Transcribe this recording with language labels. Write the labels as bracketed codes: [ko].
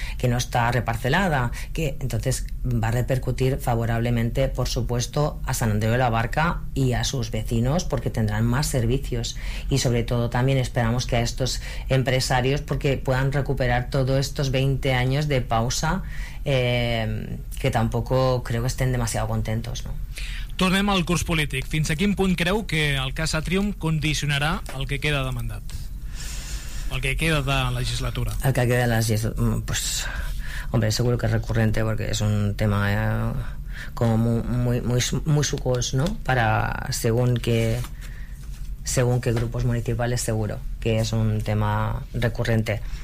[es] que no está reparcelada, que entonces va a repercutir favorablemente, por supuesto, a San Andreu de la Barca y a sus vecinos, porque tendrán más servicios, y sobre todo también esperamos que a estos empresarios, porque puedan recuperar todos estos 20 años de pausa, que tampoco creo que estén demasiado contentos, ¿no? [ca] Tornem al curs polític. Fins a quin punt creu que el cas Atrium condicionarà el que queda de mandat? El que queda de legislatura? El que queda de legislatura, [es] pues, hombre, seguro que es recurrente porque es un tema como muy, muy, muy, muy sucos, ¿no? Para según qué grupos municipales, seguro que es un tema recurrente.